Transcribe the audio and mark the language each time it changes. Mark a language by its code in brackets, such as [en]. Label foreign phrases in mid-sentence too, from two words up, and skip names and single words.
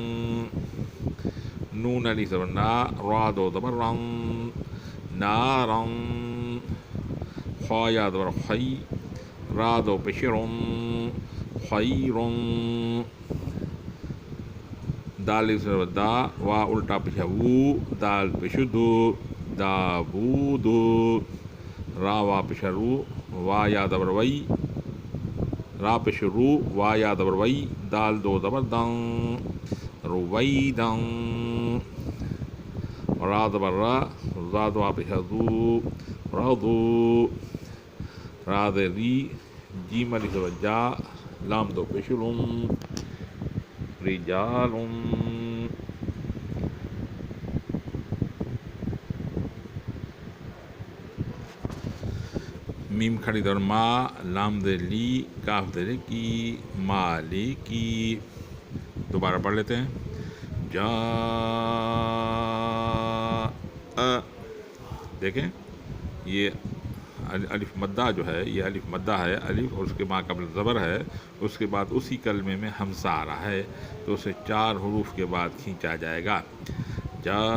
[ur] نون الف زبر نا، را دو زبر رن، نارن، خا یا زبر خی، را دو پشرن، خیرن، دال الف زبر دا، وا الٹا پیشا وو، دال پیش دو، داوود، را وا پیش رو، وا یا زبر وی، را پیش رو، وا یا زبر وی، دال دو زبر دن، رویدن، را زبر را، زاد وا پیش زو، رضو، را ری، جیم الف زبر جا، لام دو پیش لم، رجال، میم کھڑی در ما، لام دے لی، کاف دے کی، مالکی، دوبارہ پڑھ لیتے ہیں، جا، دیکھیں یہ الف مدہ جو ہے، یہ الف مدہ ہے، الف اور اس کے بعد قبل زبر ہے، اس کے بعد اسی کلمے میں حمزہ آ رہا ہے، تو اسے 4 حروف کے بعد کھینچا جائے گا، جا،